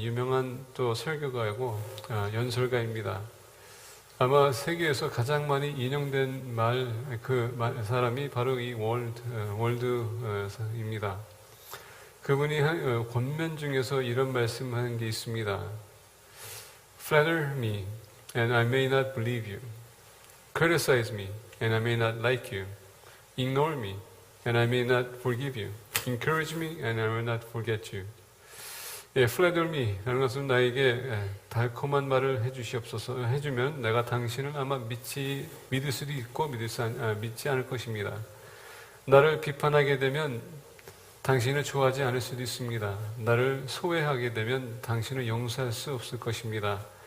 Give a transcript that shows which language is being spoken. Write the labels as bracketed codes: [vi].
[ko] 유명한 또 설교가이고 연설가입니다. 아마 세계에서 가장 많이 인용된 사람이 바로 이 월드입니다. 그분이 권면 중에서 이런 말씀을 하는 게 있습니다. [en] Flatter me, and I may not believe you. Criticize me, and I may not like you. Ignore me, and I may not forgive you. Encourage me, and I will not forget you. Flatter me [ko] 라는 것은 나에게 달콤한 말을 해주면 내가 당신을 아마 믿을 수도 있고 믿지 않을 것입니다. 나를 비판하게 되면 당신을 좋아하지 않을 수도 있습니다. 나를 소외하게 되면 당신을 용서할 수 없을 것입니다.